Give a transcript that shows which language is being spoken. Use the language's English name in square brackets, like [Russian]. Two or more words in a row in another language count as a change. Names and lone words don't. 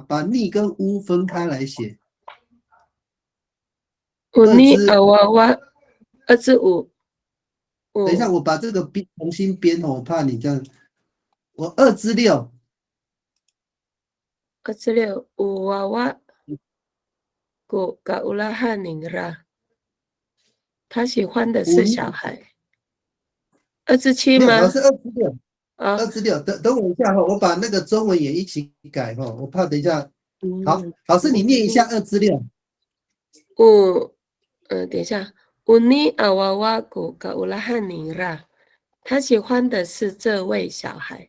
[Chinese] 把尼跟乌分开来写。 [Amis] 乌尼阿娃娃2至5。 [Chinese] 等一下，我把这个重新编我怕你这样。我2至6。 [Amis] 2至6，乌娃娃 go kaulahan ra， [Chinese] 他喜欢的是小孩。2至7吗？老师2至6。2至6，等我一下我把那个中文也一起改我怕等一下。好，老师你念一下2至6。 [Amis] 等一下。Uni awawa go kaulahan ra， [Chinese] 他喜欢的是这位小孩。